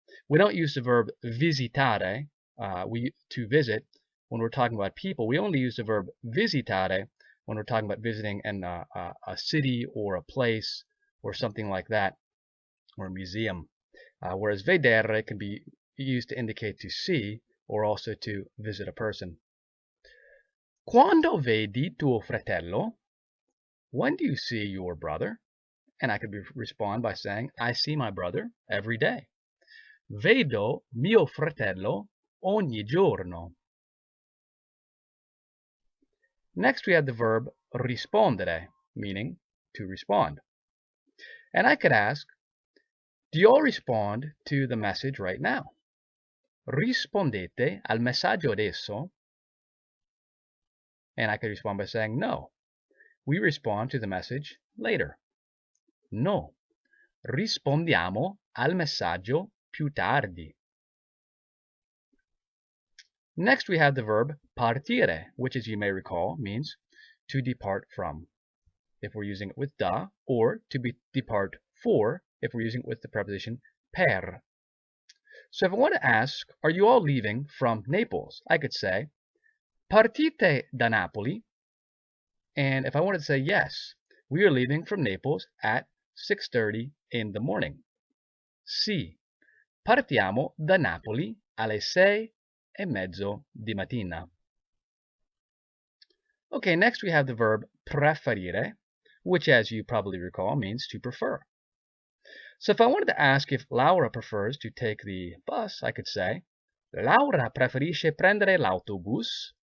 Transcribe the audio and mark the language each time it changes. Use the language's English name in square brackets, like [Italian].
[English] We don't use the verb visitare, to visit, when we're talking about people. We only use the verb visitare when we're talking about visiting a city or a place or something like that. or museum, whereas vedere can be used to indicate to see or also to visit a person. [Italian] Quando vedi tuo fratello? [English] When do you see your brother? And I could respond by saying, I see my brother every day. [Italian] Vedo mio fratello ogni giorno. [English] Next we have the verb rispondere, meaning to respond. And I could ask, do you all respond to the message right now? [Italian] Rispondete al messaggio adesso? [English] And I could respond by saying, no. We respond to the message later. No. [Italian] Rispondiamo al messaggio più tardi. [English] Next we have the verb partire, which, as you may recall, means to depart from, if we're using it with da, or to depart for, if we're using it with the preposition per. So if I want to ask, are you all leaving from Naples? I could say, [Italian] partite da Napoli. [English] And if I wanted to say yes, we are leaving from Naples at 6:30 in the morning. [Italian] Sì, partiamo da Napoli alle 6:30 di mattina. [English] Okay, next we have the verb preferire, which, as you probably recall, means to prefer. So if I wanted to ask if Laura prefers to take the bus, I could say, [Italian] Laura preferisce prendere l'autobus.